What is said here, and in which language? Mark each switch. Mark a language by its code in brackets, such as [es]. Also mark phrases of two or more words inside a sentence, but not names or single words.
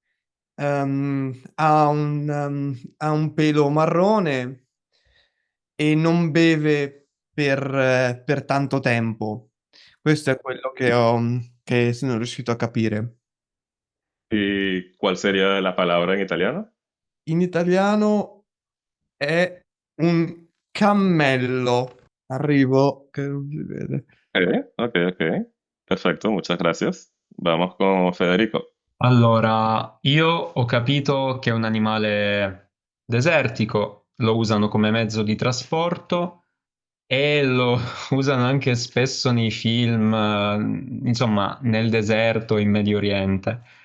[it] Ha un pelo marrone e non beve per tanto tempo. Questo è quello che sono riuscito a capire. [es] ¿Y cuál sería la palabra en italiano? [it] In italiano è un cammello. Arrivo, che non si vede. Ok, ok. [es] Perfecto, muchas gracias. Vamos con Federico. [it] Allora, io ho capito che è un animale desertico, lo usano come mezzo di trasporto e lo usano anche spesso nei film, insomma, nel deserto, in Medio Oriente.